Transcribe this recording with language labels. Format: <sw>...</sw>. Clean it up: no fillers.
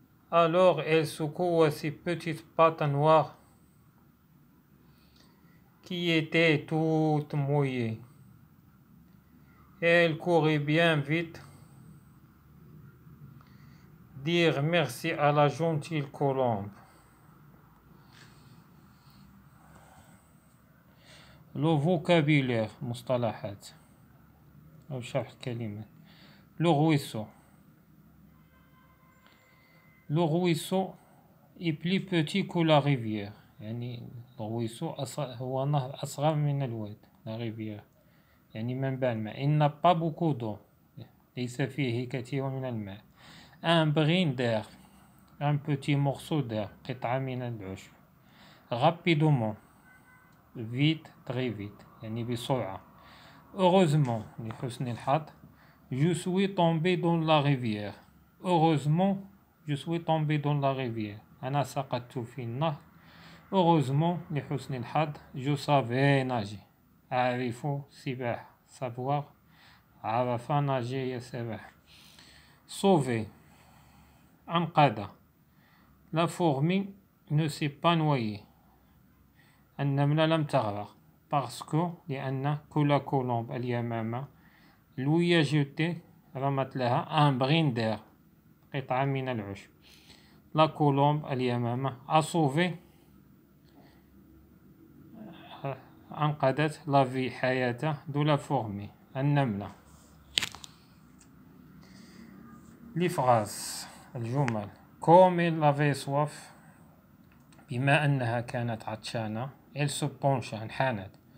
<fr>Alors elle secoua ses petites pattes noires qui étaient toutes mouillées. Elle courait bien vite, dire merci à la gentille colombe. Le vocabulaire</fr> <ar>مصطلحات أو شرح كلمات.</ar> <fr>Le ruisseau. Le ruisseau est plus petit que la rivière.</fr> <ar>يعني الرويسو هو نهر أصغر من الواد</ar> <fr>la rivière.</fr> <ar>يعني منبع الماء.</ar> <fr>Il n'a pas beaucoup d'eau.</fr> <ar>ليس فيه كثير من الماء.</ar> <fr>Un brin d'herbe. Un petit morceau d'herbe.</fr> <ar>قطعة من العشب.</ar> <fr>rapidement, vite, très vite,</fr> <ar>يعني بسرعة.</ar> <fr>Heureusement,</fr> <ar>لحسن الحظ,</ar> <fr>je suis tombé dans la rivière. Heureusement, je suis tombé dans la rivière.</fr> <ar>أنا سقطت في النهر.</ar> <fr>Heureusement,</fr> <ar>لحسن الحظ,</ar> <fr>je savais nager.</fr> <ar>أعرف سباحة.</ar> <fr>savoir.</fr> <ar>عرف</ar> <fr>nager</fr> <ar>هي سباحة.</ar> <fr>Sauver.</fr> <ar>أنقذ.</ar> <fr>La fourmi ne s'est pas noyée.</fr> <ar>النملة لم تغرق.</ar> <fr>Parce que</fr> <ar>لأن كل كولومب اليمامة</ar> <fr>lui a jeté</fr> <ar>رمت لها</ar> <fr>un brin d'air</fr> <ar>قطعة من العشب.</ar> <fr>La colombe</fr> <ar>اليمامة</ar> <fr>a sauvé</fr> <ar>أنقذت</ar> <fr>la vie</fr> <ar>حياة</ar> <fr>de la fourmi</fr> <ar>النملة.</ar> <fr>Les phrases</fr> <ar>الجمل</ar> <fr>comme elle avait soif</fr> <ar>بما أنها كانت عطشانة</ar> <fr>elle se pencha</fr> <ar>انحنت.</ar>